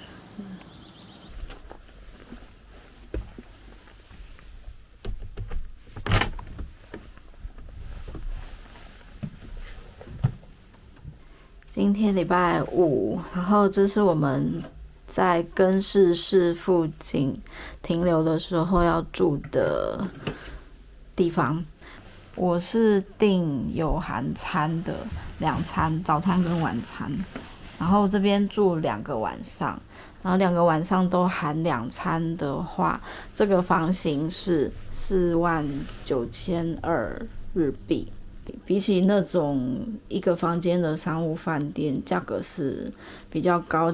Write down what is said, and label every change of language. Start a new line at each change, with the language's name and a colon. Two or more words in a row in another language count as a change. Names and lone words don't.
Chinese: 今天禮拜5，然後這是我們在更市市附近停留的時候要住的地方。我是訂有含餐的2餐，早餐跟晚餐。然後這邊住2個晚上，然後2個晚上都含2餐的話，這個房型是49200日幣。比起那種一個房間的商務飯店，價格是比較高。